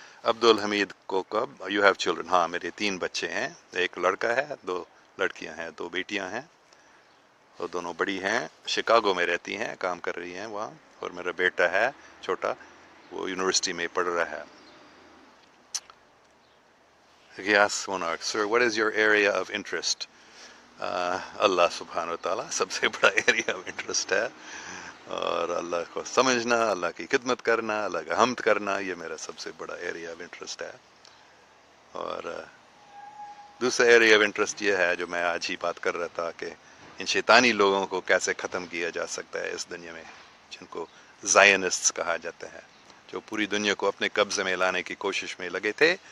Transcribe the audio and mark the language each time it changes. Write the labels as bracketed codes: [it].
[ur] عبدالحمید کو [en] کب you have children? [ur] ہاں، میرے 3 بچے ہیں، ایک لڑکا ہے، 2 لڑکیاں ہیں، 2 بیٹیاں ہیں، اور دونوں بڑی ہیں، شکاگو میں رہتی ہیں، کام کر رہی ہیں وہاں. اور میرا بیٹا ہے چھوٹا، وہ یونیورسٹی میں پڑھ رہا ہے. [en] Yes, Monarch. Sir, what is your area of interest? [ur] اللہ سبحانہ وتعالیٰ سب سے بڑا ایریا آف انٹرسٹ ہے، اور اللہ کو سمجھنا، اللہ کی خدمت کرنا، اللہ کا حمد کرنا، یہ میرا سب سے بڑا ایریا آف انٹرسٹ ہے. اور دوسرا ایریا آف انٹرسٹ یہ ہے جو میں آج ہی بات کر رہا تھا، کہ ان شیطانی لوگوں کو کیسے ختم کیا جا سکتا ہے اس دنیا میں، جن کو زائنسٹس کہا جاتا ہے، جو پوری دنیا کو اپنے قبضے میں لانے کی کوشش میں لگے تھے.